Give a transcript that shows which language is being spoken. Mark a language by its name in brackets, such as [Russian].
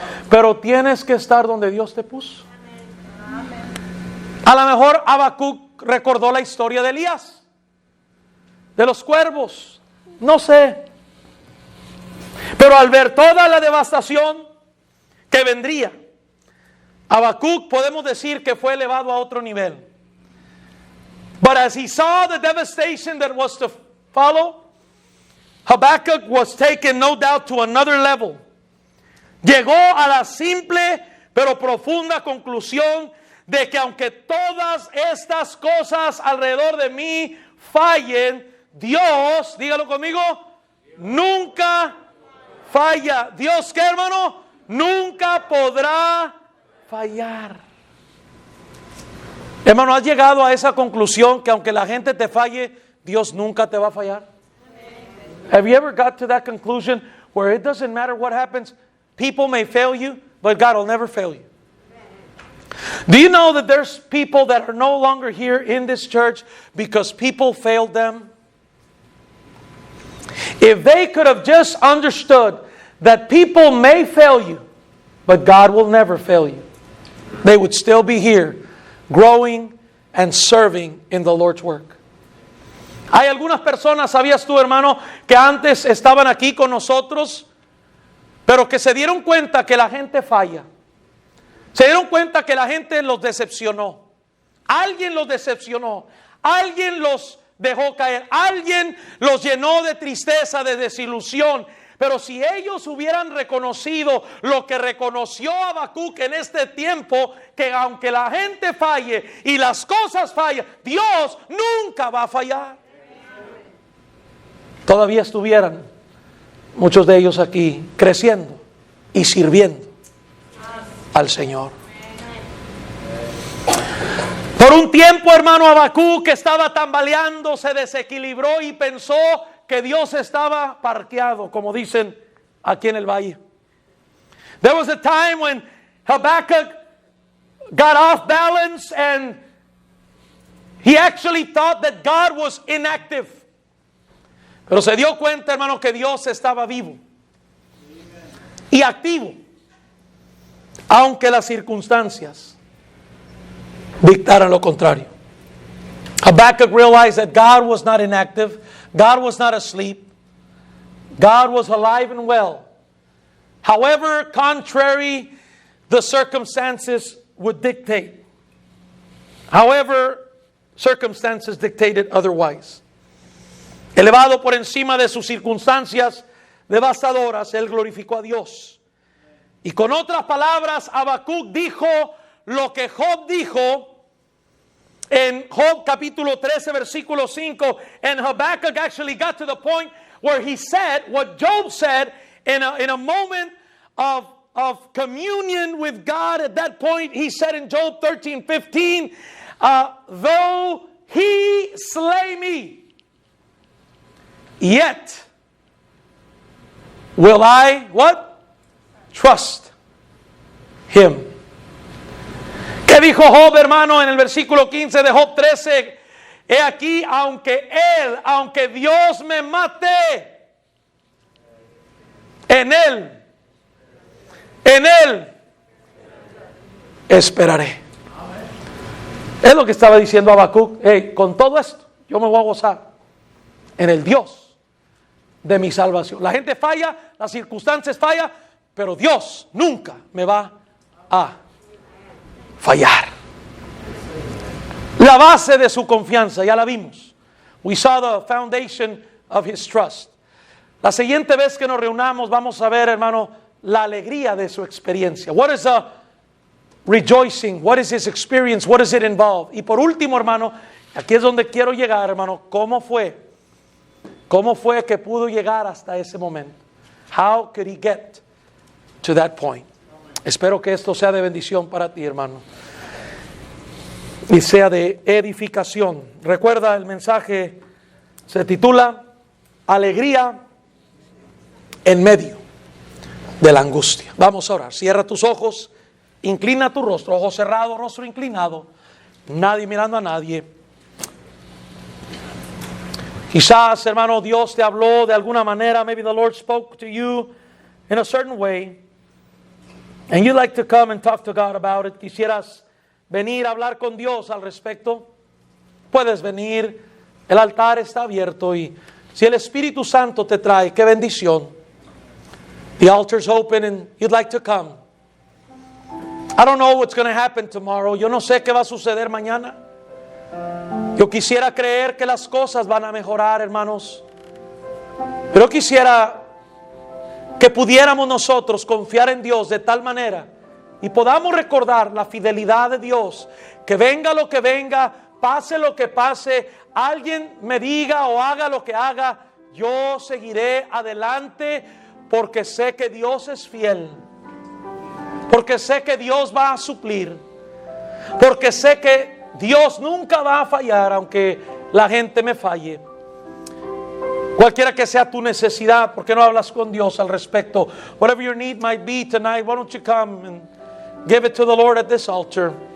[Spanish] Pero tienes que estar donde Dios te puso. A lo mejor Habacuc recordó la historia de Elías, de los cuervos, no sé. Pero al ver toda la devastación que vendría, Habacuc podemos decir que fue elevado a otro nivel. [English] But as he saw the devastation that was to follow, Habakkuk was taken no doubt to another level, [Spanish] llegó a la simple pero profunda conclusión de que aunque todas estas cosas alrededor de mí fallen, Dios, dígalo conmigo, nunca falla. Dios, ¿qué, hermano? Nunca podrá fallar. Hermano, ¿has llegado a esa conclusión que aunque la gente te falle, Dios nunca te va a fallar? [English] Have you ever got to that conclusion where it doesn't matter what happens, people may fail you, but God will never fail you? Do you know that there's people that are no longer here in this church because people failed them? If they could have just understood that people may fail you, but God will never fail you, they would still be here, growing and serving in the Lord's work. [Spanish] Hay algunas personas, ¿sabías tú, hermano, que antes estaban aquí con nosotros, pero que se dieron cuenta que la gente falla? Se dieron cuenta que la gente los decepcionó. Alguien los decepcionó. Alguien los dejó caer. Alguien los llenó de tristeza, de desilusión. Pero si ellos hubieran reconocido lo que reconoció Habacuc en este tiempo, que aunque la gente falle y las cosas fallan, Dios nunca va a fallar. Todavía estuvieran muchos de ellos aquí creciendo y sirviendo al Señor. Por un tiempo, hermano, Habacuc, que estaba tambaleando, se desequilibró y pensó que Dios estaba parqueado, como dicen aquí en el valle. [English] There was a time when Habakkuk got off balance and he actually thought that God was inactive. [Spanish] Pero se dio cuenta, hermano, que Dios estaba vivo y activo, aunque las circunstancias dictaran lo contrario. [English] Habakkuk realized that God was not inactive, God was not asleep, God was alive and well. However contrary the circumstances would dictate. However circumstances dictated otherwise. [Spanish] Elevado por encima de sus circunstancias devastadoras, él glorificó a Dios. Y con otras palabras, Habacuc dijo lo que Job dijo en Job capítulo 13 versículo 5. [English] And Habakkuk actually got to the point where he said what Job said in a moment of communion with God. At that point, he said in Job 13:15, though he slay me, yet will I, what? Trust him. [Spanish] ¿Qué dijo Job, hermano, en el versículo 15 de Job 13? He aquí, aunque Dios me mate, en él esperaré. Es lo que estaba diciendo Habacuc. Con todo esto, yo me voy a gozar en el Dios de mi salvación. La gente falla, las circunstancias fallan, pero Dios nunca me va a fallar. La base de su confianza, ya la vimos. [English] We saw the foundation of his trust. [Spanish] La siguiente vez que nos reunamos vamos a ver, hermano, la alegría de su experiencia. [English] What is a rejoicing? What is his experience? What does it involve? [Spanish] Y por último, hermano, aquí es donde quiero llegar, hermano. ¿Cómo fue que pudo llegar hasta ese momento? [English] How could he get to that point? [Spanish] Espero que esto sea de bendición para ti, hermano, y sea de edificación. Recuerda, el mensaje se titula Alegría en medio de la angustia. Vamos a orar. Cierra tus ojos, inclina tu rostro, ojo cerrado, rostro inclinado, nadie mirando a nadie. Quizás, hermano, Dios te habló de alguna manera. [English] Maybe the Lord spoke to you in a certain way, and you'd like to come and talk to God about it. [Spanish] Quisieras venir a hablar con Dios al respecto. Puedes venir, el altar está abierto, y si el Espíritu Santo te trae, qué bendición. [English] The altar's open and you'd like to come. I don't know what's going to happen tomorrow. [Spanish] Yo no sé qué va a suceder mañana. Yo quisiera creer que las cosas van a mejorar, hermanos, pero quisiera que pudiéramos nosotros confiar en Dios de tal manera y podamos recordar la fidelidad de Dios, que venga lo que venga, pase lo que pase, alguien me diga o haga lo que haga, yo seguiré adelante porque sé que Dios es fiel, porque sé que Dios va a suplir, porque sé que Dios nunca va a fallar aunque la gente me falle. Cualquiera que sea tu necesidad, ¿por qué no hablas con Dios al respecto? [English] Whatever your need might be tonight, why don't you come and give it to the Lord at this altar.